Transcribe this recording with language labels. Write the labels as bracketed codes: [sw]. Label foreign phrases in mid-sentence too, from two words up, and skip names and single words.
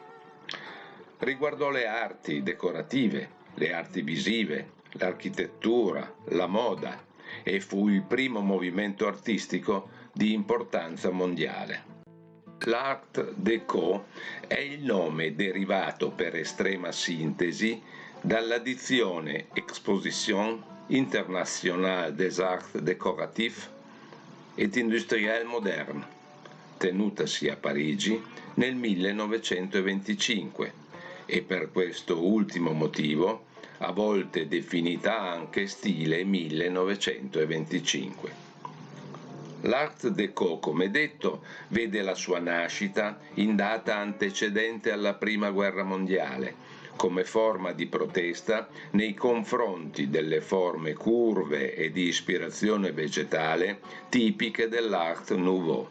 [it] Riguardò le arti decorative, le arti visive, l'architettura, la moda e fu il primo movimento artistico di importanza mondiale. L'Art Déco è il nome derivato per estrema sintesi dalla dizione Exposition internationale des arts décoratifs et industriels modernes, tenutasi a Parigi nel 1925 e per questo ultimo motivo a volte definita anche stile 1925. L'Art Déco, come detto, vede la sua nascita in data antecedente alla Prima Guerra Mondiale, come forma di protesta nei confronti delle forme curve e di ispirazione vegetale tipiche dell'Art Nouveau.